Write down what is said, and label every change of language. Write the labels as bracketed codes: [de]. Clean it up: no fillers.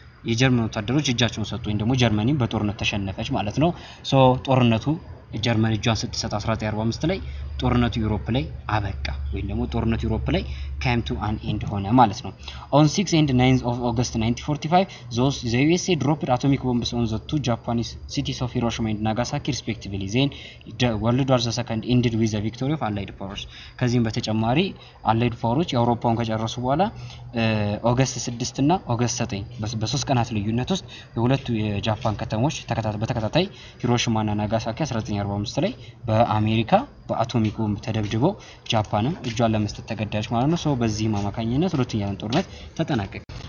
[am] የጀርመን ወታደሮች እጃቸውን ሰጡ ወይም ደግሞ ጀርመኒ በጦርነት ተሸነፈች ማለት ነው። ሶ ጦርነቱ ጀርመን እጇን ስትሰጥ 1945 ላይ ጦርነቱ ዩሮፕ ላይ አበቃ ወይም ደግሞ ጦርነቱ ዩሮፕ ላይ [en] came to an end [am] ሆነ ማለት ነው። [en] On 6 and 9 of August 1945 the USA dropped atomic bombs on the two Japanese cities of Hiroshima and Nagasaki respectively. Then the World War II ended with the victory of Allied powers. [am] ከዚህም በተጨማሪ አላይድ ፓወሮች የአውሮፓውን ከጨረሱ በኋላ ኦገስት 6 እና ኦገስት 9 በሶስት ቀናት ልዩነት ውስጥ የሁለቱ የጃፓን ከተሞች በተከታታይ ሂሮሺማ እና ናጋሳኪ 1945 ላይ በአሜሪካ በአቶሚክ ቦምብ ተደብድበው ጃፓንም እጇን ለመስጠት ተገዳጅ ማለት ነው። ሶ በዚህ ማማካኝነት ሁለተኛው ዓለም ጦርነት ተጠናቀቀ።